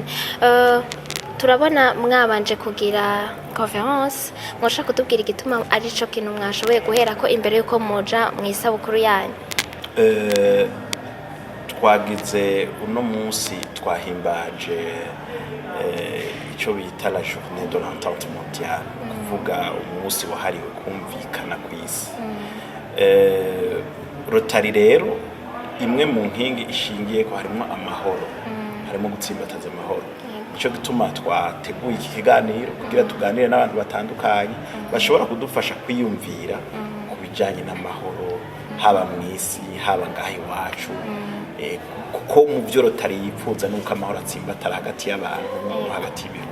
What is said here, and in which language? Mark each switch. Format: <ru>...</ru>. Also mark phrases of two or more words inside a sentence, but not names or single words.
<rw>Turabona mwabanje kugira conference, mwashaka kutubwira igituma ari cyo kintu mwashoboye guhera ko imbere yuko muja mu isabukuru yanyu. Twagize uno munsi twahimbaje icyo bita</rw> <fr>la journée de l'entente mondiale,</fr> <rw>kuvuga umunsi wahariwe kumvikana ku isi. Rotary rero imwe mu nkingi ishingiye ko harimo amahoro, harimo gutsimbataza amahoro. Icyo gituma twateguye iki kiganiro kugira tuganire n'abantu batandukanye bashobora kudufasha kwiyumvira ku bijyanye n'amahoro haba mu isi haba ngaho iwacu, kuko mu byo Rotary yifuza nuko amahoro atsimbatara hagati y'abantu no hagati y'ibintu.</rw>